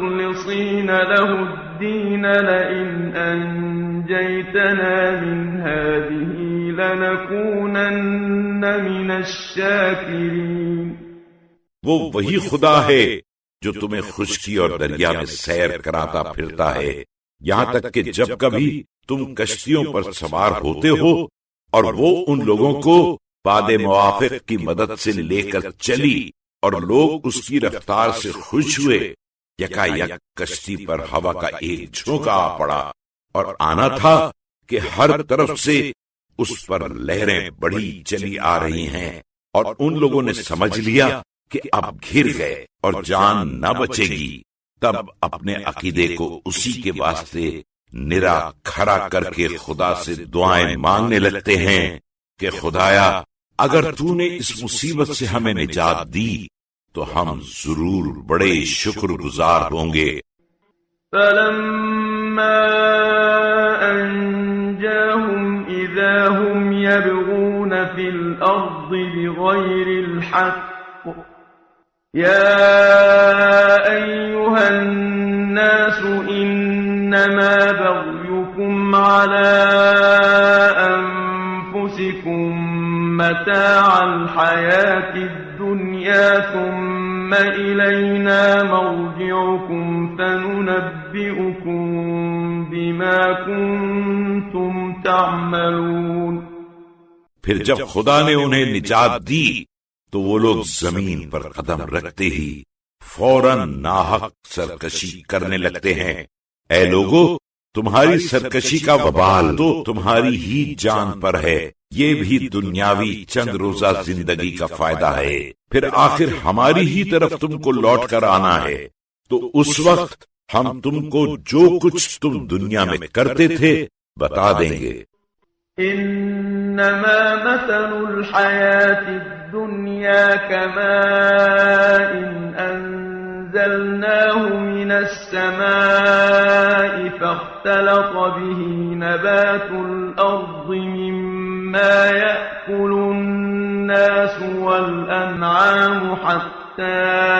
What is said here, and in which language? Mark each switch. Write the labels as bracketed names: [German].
[Arabic] لئن أنجيتنا من هذه لنكونن من الشاكرين. [Urdu] وہ وہی خدا ہے جو تمہیں خشکی اور دریا میں سیر کراتا پھرتا ہے، یہاں تک کہ جب کبھی تم کشتیوں پر سوار ہوتے ہو، اور وہ ان لوگوں کو باد موافق کی مدد سے لے کر چلی اور لوگ اس کی رفتار سے خوش ہوئے، یکا یک کشتی پر ہوا کا ایک جھونکا آ پڑا، اور آنا تھا کہ ہر طرف سے اس پر لہریں بڑی چلی آ رہی ہیں، اور ان لوگوں نے سمجھ لیا کہ اب گھر گئے اور جان نہ بچے گی. تب اپنے عقیدے کو اسی کے واسطے نرا کھڑا کر کے خدا سے دعائیں مانگنے لگتے ہیں کہ خدایا اگر تو نے اس مصیبت سے ہمیں نجات دی تو ہم ضرور بڑے شکر گزار ہوں گے. [Arabic] فلما انجاهم اذا هم يبغون في الارض بغير الحق يا ايها الناس انما بغيكم على انفسكم متاع الحياة الدنيا ثم إلينا مرجعكم فننبئكم بما كنتم تعملون. [Urdu] پھر جب خدا نے انہیں نجات دی تو وہ لوگ زمین پر قدم رکھتے ہی فوراً ناحق سرکشی کرنے لگتے ہیں. اے لوگو، تمہاری سرکشی کا وبال تو تمہاری ہی جان پر ہے، یہ بھی دنیاوی چند روزہ زندگی کا فائدہ ہے، پھر آخر ہماری ہی طرف تم کو لوٹ کر آنا ہے، تو اس وقت ہم تم کو جو کچھ تم دنیا میں کرتے تھے بتا دیں گے. [Arabic] انما مثل الحیات الدنیا کماء انزلناه من السماء فاختلط به نبات الارض مما يأكل الناس والأنعام حتى